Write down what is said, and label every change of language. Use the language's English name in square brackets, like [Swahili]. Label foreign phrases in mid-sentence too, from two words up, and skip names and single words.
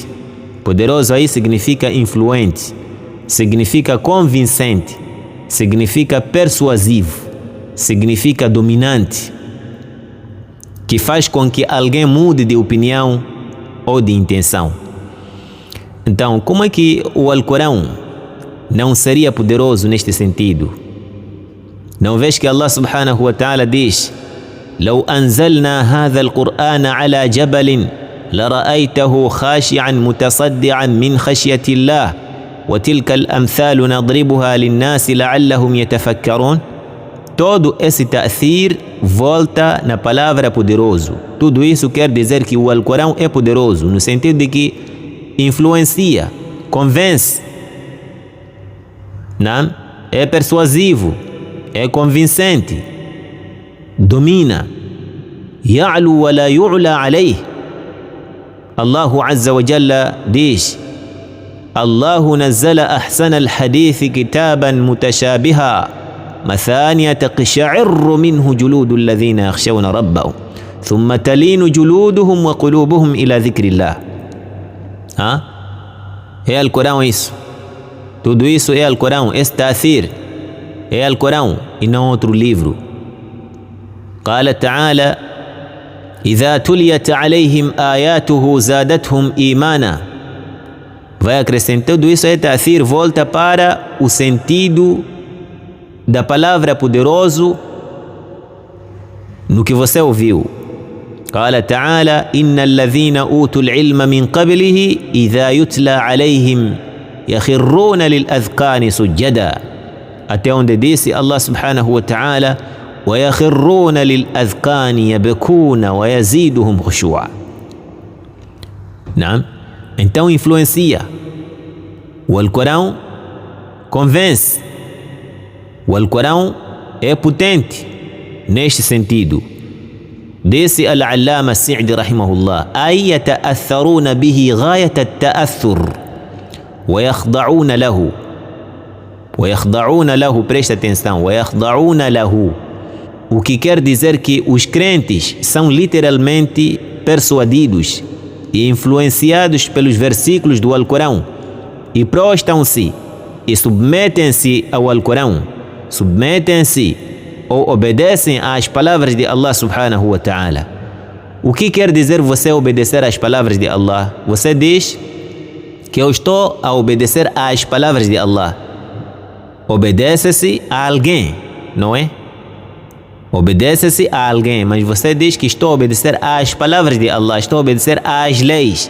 [Portuguese] Poderoso aí significa influente, significa convincente, significa persuasivo, significa dominante, que faz com que alguém mude de opinião ou de intenção. Então, como é que o Alcorão não seria poderoso neste sentido? Não vês que [Arabic] Allah سبحانه وتعالى diz: لو أنزلنا هذا القرآن على جبل لرأيته خاشعا متصدعا من خشية الله وتلك الأمثال نضربها للناس لعلهم يتفكرون. [Portuguese] Todo esse ta'thir volta na palavra poderoso. Tudo isso quer dizer que o Alcorão é poderoso, no sentido de que influencia, convence, não? É persuasivo, é convincente, domina. [Arabic] يعلو ولا يعلى عليه الله عز وجل diz: الله نزل أحسن الحديث كتابا متشابها مثانية تقشعر منه جلود الذين يخشون ربهم ثم تلين جلودهم وقلوبهم إلى ذكر الله. [Portuguese] É Alcorão isso. Tudo isso é Alcorão. Esse ta'thir é Alcorão e não outro livro. [Arabic] قال تعالى: إذا تليت عليهم آياته زادتهم إيمانا. [Portuguese] Vai acrescentar tudo isso é ta'thir, volta para o sentido da palavra poderoso no que você ouviu. [Arabic] قال تعالى: إن الذين أوتوا العلم من قبله إذا يتلى عليهم يخرون للأذقان سجدا. [Portuguese] Até onde disse [Arabic] Allah سبحانه وتعالى: ويخرون للأذقان يبكون ويزيدهم خشوعا. [Portuguese] Não? Então influencia. O Alcorão convence. O Alcorão é potente neste sentido. [Arabic] Disse Al-Allama Sa'di rahimahullah: أي يتأثرون به غاية التأثر ويخضعون له. ويخضعون له, [Portuguese] presta atenção, [Arabic] ويخضعون له. [Portuguese] O que quer dizer que os crentes são literalmente persuadidos e influenciados pelos versículos do Alcorão e prostam-se e submetem-se ao Alcorão. Submetem-se ou obedecem às palavras de Allah [Arabic] سبحانه وتعالى. [Portuguese] O que quer dizer você obedecer às palavras de Allah? Você diz que eu estou a obedecer às palavras de Allah. Obedece-se a alguém, não é? Obedece-se a alguém, mas você diz que estou a obedecer às palavras de Allah, estou a obedecer às leis.